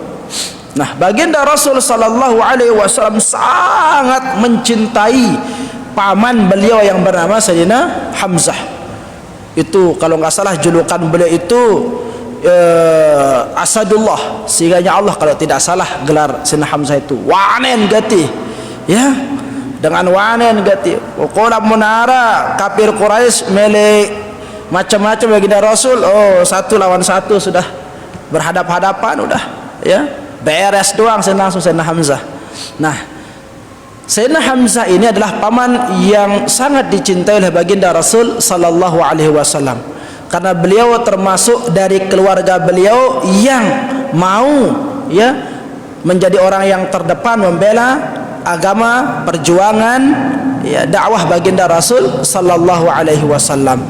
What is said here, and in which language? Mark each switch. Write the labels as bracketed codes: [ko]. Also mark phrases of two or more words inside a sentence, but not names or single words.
[id] Nah, baginda Rasul [ar] صلى الله عليه وسلم [id] sangat mencintai paman beliau yang bernama Sayyidina Hamzah. Itu kalau nggak salah julukan beliau itu Asadullah, sehingga Allah kalau tidak salah gelar Sayyidina Hamzah itu [sas] wanen gati, [id] ya, dengan [sas] wanen gati. [id] Qala munara kafir Quraisy mele macam-macam baginda Rasul, oh, satu lawan satu sudah berhadap-hadapan udah, ya, beres doang langsung Sayyidina Hamzah. Nah, Sayyidina Hamzah ini adalah paman yang sangat dicintai oleh baginda Rasul [ar] صلى الله عليه وسلم, [id] karena beliau termasuk dari keluarga beliau yang mau, ya, menjadi orang yang terdepan membela agama, perjuangan, ya, dakwah baginda Rasul [ar] صلى الله عليه وسلم.